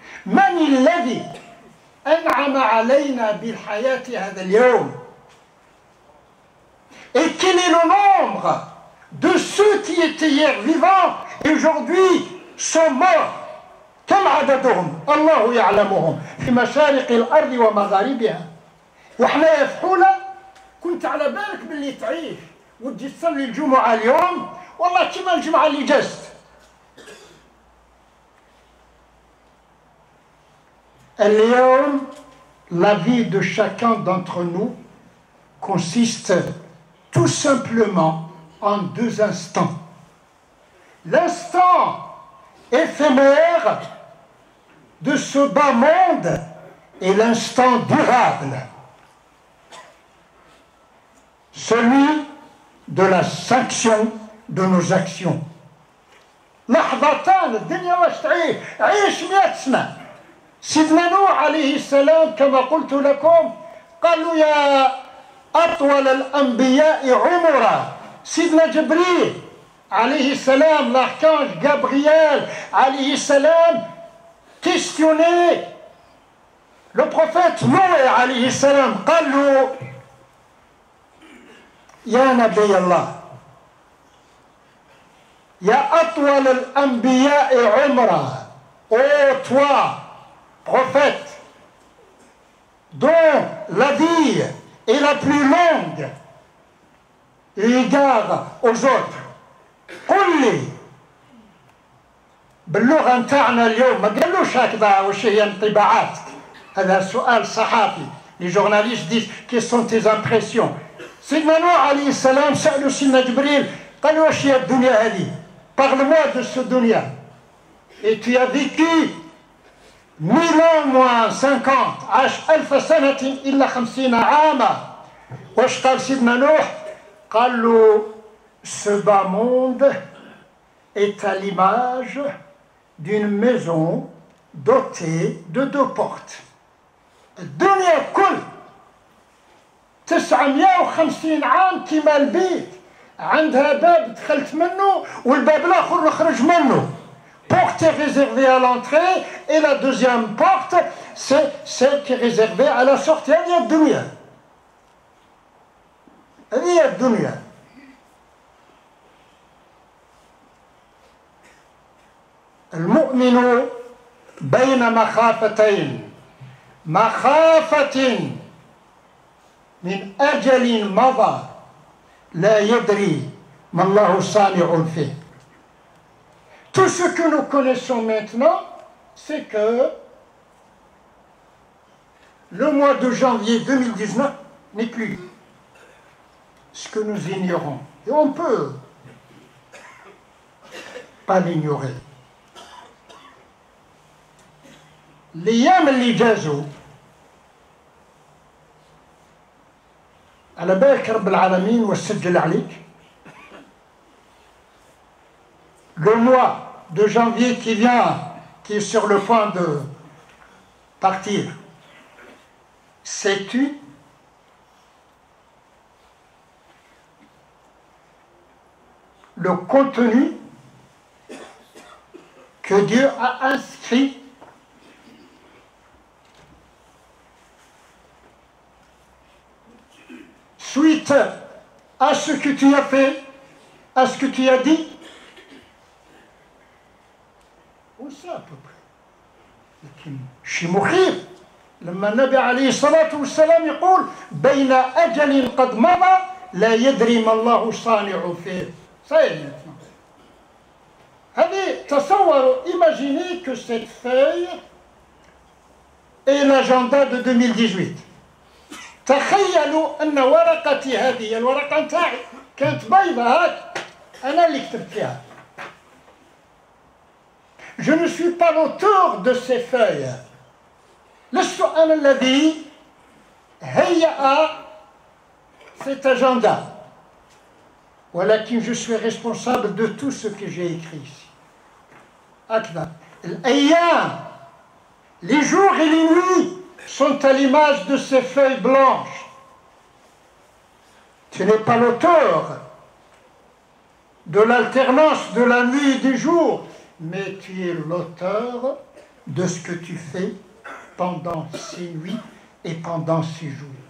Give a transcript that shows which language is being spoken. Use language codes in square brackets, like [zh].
[ar] من الذي أنعم علينا بالحياة هذا اليوم؟ [fr] Et quel est le nombre de ceux qui étaient hier vivants et aujourd'hui sont morts؟ [ar] كم عددهم؟ الله يعلمهم في مشارق الأرض ومغاربها. وإحنا يا فحولة كنت على بالك باللي تعيش وتجي تصلي الجمعة اليوم والله كما الجمعة اللي جازت. اليوم [fr] la vie de chacun d'entre nous consiste tout simplement en deux instants. L'instant éphémère de ce bas monde et l'instant durable, celui de la sanction de nos actions. [ar] لحظتان الدنيا واش تعيش؟ عيش 100 سنة. سيدنا نوح عليه السلام كما قلت لكم قالوا يا أطول الأنبياء عمرا. سيدنا جبريل عليه السلام، [fr] l'archange Gabriel [ar] عليه السلام [fr] questionné le prophète Noé [ar] عليه السلام، قال له يا نبي الله يا أطول الأنبياء عمرا، [fr] ô toi prophète dont la vie est la plus longue égard aux autres، [ar] قل لي باللغة نتاعنا اليوم. ما قالوش هكذا وش هي انطباعاتك، هذا سؤال صحافي. [fr] لي جورناليست ديس كي سون تيز امبرسيون. [ar] سيدنا نوح عليه السلام سألوا سيدنا جبريل قال واش هي الدنيا هذه؟ [fr] parle-moi de ce dunya. Et tu as vécu 1000 ans moins 50 [ar] عاش 1000 سنة إلا 50 عاما. واش قال سيدنا نوح؟ قال له [fr] ce bas monde est à l'image d'une maison dotée de 2 portes. [ar] الدنيا كل 950 عام كيما البيت، عندها باب دخلت منه والباب الاخر نخرج منه. [fr] Porte est réservée à l'entrée et la deuxième porte c'est celle qui est réservée à la sortie. [ar] هذه الدنيا، هذه الدنيا. المؤمن بين مخافتين، مخافة من أجل مضى لا يدري ما الله صانع فيه. [fr] Tout ce que nous connaissons maintenant, c'est que le mois de janvier 2019 n'est plus ce que nous ignorons. Et on ne peut pas l'ignorer. [ar] الأيام اللي جازوا على بالك رب العالمين وسجل عليك [fr] le mois de janvier qui vient, qui est sur le point de partir, sais-tu le contenu que Dieu a inscrit suite à ce que tu as fait, à ce que tu as dit? Oui, ça à peu près. [ar] لكن شيء مخيف لما النبي عليه الصلاة والسلام يقول بين أجل قد مضى لا يدري ما الله صانع فيه. [fr] Ça y est maintenant. Allez, [ar] تصوروا, [fr] imaginez que cette feuille est l'agenda de 2018. [ar] تخيلوا أن ورقتي هذه الورقة نتاعي كانت بيضة هاك أنا اللي كتبت فيها. [fr] Je ne suis pas l'auteur de ces feuilles. [ar] لست أنا الذي هيأ [fr] cet agenda. [ar] ولكن [fr] je suis responsable de tout ce que j'ai écrit ici. [ar] هكذا. الأيام, [fr] les jours et les nuits sont à l'image de ces feuilles blanches. Tu n'es pas l'auteur de l'alternance de la nuit et du jour, mais tu es l'auteur de ce que tu fais pendant ces nuits et pendant ces jours.